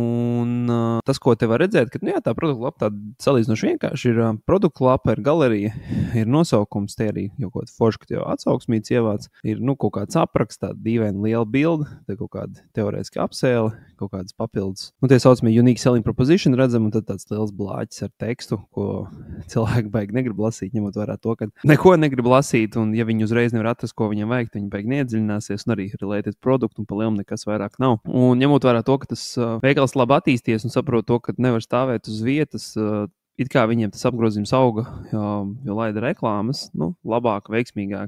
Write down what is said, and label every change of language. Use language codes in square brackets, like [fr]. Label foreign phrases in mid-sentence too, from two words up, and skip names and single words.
[lv] Un tas, ko te var redzēt, ka tā produktu lapa tāda salīdzinoši vienkārši ir produktu lapa. Ir galerija, ir nosaukums, tie arī jau kaut kāda forša, ka jau atsauksmīts ievāc, ir kaut kāds apraksts, tāda dīvaina liela bilde, te kaut kāda teorētiski apsēle, kaut kādas papildus. Tie saucamie [en] unique selling proposition [lv] redzam, un tad tāds liels blāķis ar tekstu, ko cilvēki baigi negrib lasīt, ņemot vērā to, ka neko negrib lasīt, un ja viņi uzreiz nevar atrast, ko viņam vajag, viņi baigi neiedziļināsies, un arī related produktu, un pa lielam nekas vairāk nav. Un ņemot vērā to, ka tas veikals labi attīsties un saprot to, ka nevar stāvēt uz vietas, it kā viņiem tas apgrozījums auga, jo laida reklāmas, labāk, veiksmīgāk.